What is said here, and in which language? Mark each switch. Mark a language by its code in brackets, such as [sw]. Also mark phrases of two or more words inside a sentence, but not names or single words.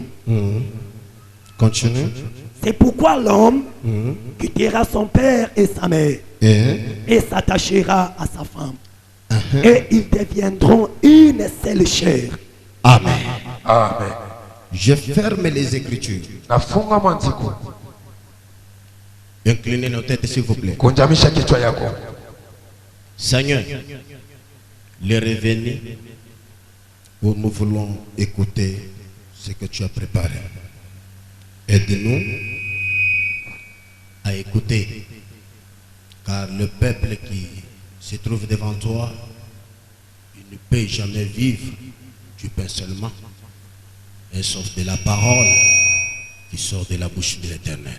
[fr] Continue. C'est pourquoi l'homme quittera son père et sa mère et s'attachera à sa femme. Et ils deviendront une seule chair. Amen. Amen. Je ferme les Écritures. [sw] Nafunga maandiko. [fr] Inclinez nos têtes s'il vous plaît. [sw] Kunjamisha kichwa yako. [fr] Seigneur, les revenus, où nous voulons écouter ce que tu as préparé. Aide-nous à écouter, car le peuple qui se trouve devant toi, il ne peut jamais vivre du pain seulement, mais sauf de la parole qui sort de la bouche de l'Éternel.